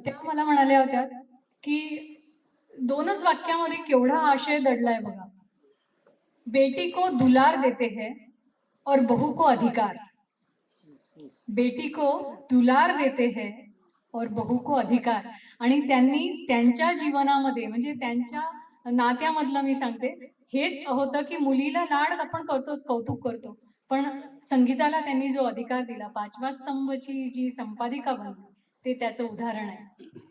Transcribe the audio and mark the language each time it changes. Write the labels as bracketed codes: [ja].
[mr] तेव्हा मला म्हणाल्या होत्या की दोनच वाक्यामध्ये केवढा आशय दडलाय बघा। [hi] बेटी को दुलार देते हैं और बहू को अधिकार। बेटी को दुलार देते हैं और बहू को अधिकार। [mr] आणि त्यांनी त्यांच्या जीवनामध्ये म्हणजे त्यांच्या नात्यामधलं मी सांगते हेच होतं की मुलीला लाड आपण करतोच, कौतुक करतो, पण संगीताला त्यांनी जो अधिकार दिला, पाचवा स्तंभची जी संपादिका बनली, ते त्याचं उदाहरण आहे।